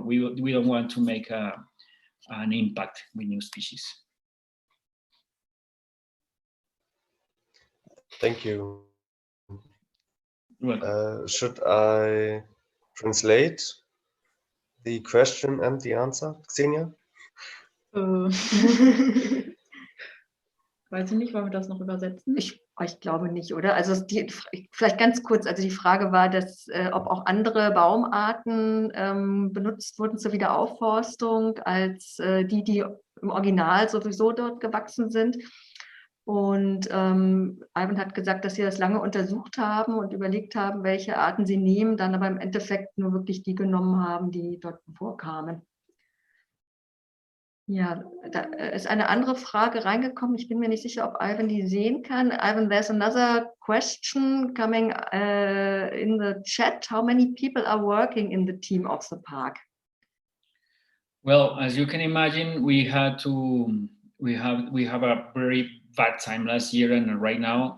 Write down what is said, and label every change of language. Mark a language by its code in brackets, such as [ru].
[en] We don't want to make an impact with new species. Thank you. Well, should I translate the question and the answer, Xenia? [de] Weiß ich nicht, wollen wir das noch übersetzen? Oh, ich glaube nicht, oder? Also vielleicht ganz kurz, also die Frage war, dass, ob auch andere Baumarten benutzt wurden zur Wiederaufforstung als die im Original sowieso dort gewachsen sind. Und Ivan hat gesagt, dass sie das lange untersucht haben und überlegt haben, welche Arten sie nehmen, dann aber im Endeffekt nur wirklich die genommen haben, die dort vorkamen. Ja, da ist eine andere Frage reingekommen. Ich bin mir nicht sicher, ob Ivan die sehen kann. [en] Ivan, there's another question coming in the chat. How many people are working in the team of the park? Well, as you can imagine, we have a very bad time last year and right now.